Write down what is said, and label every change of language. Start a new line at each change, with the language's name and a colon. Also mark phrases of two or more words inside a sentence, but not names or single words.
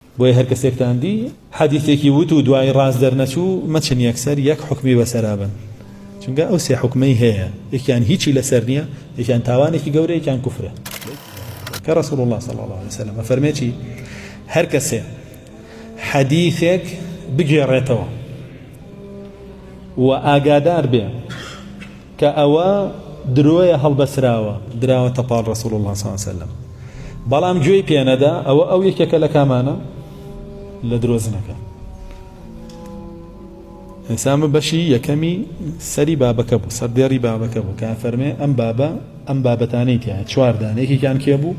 Central Kurdish: بۆیە هەر کەسێکتان دی حەدیثێکی وت و دوای ڕاست دەرنەچوو مەچن یەکسەر یەک حوکمی بەسەرا بن، چونکە ئەو سێ حوکمەی هەیە، یەکیان هیچی لەسەر نییە، یەکیان تاوانێکی گەورە، یەکیان کوفرە. کە ڕەسوڵ الله
Arabic: صلی الله عليه وسلم
Central Kurdish: فەرمێکی هەر کەسێ حەدیثێک بگێڕێتەوە و ئاگادار بێ کە ئەوە درۆیە هەڵبەسراوە، دراوەتە پاڵ ڕەسوڵ الله
Arabic: صلی الله عليه وسلم،
Central Kurdish: بەڵام گوێی پێنەدا، ئەو یەکێکە لە کامانە لە درۆزنەکە. ئێستا بەشی یەکەمی سەری بابەکە بوو، سەردێڕی بابەکە بوو، کە فەرمێ ئەم بابەتانەی تیان چواردان، یەکێکیان کێ بوو؟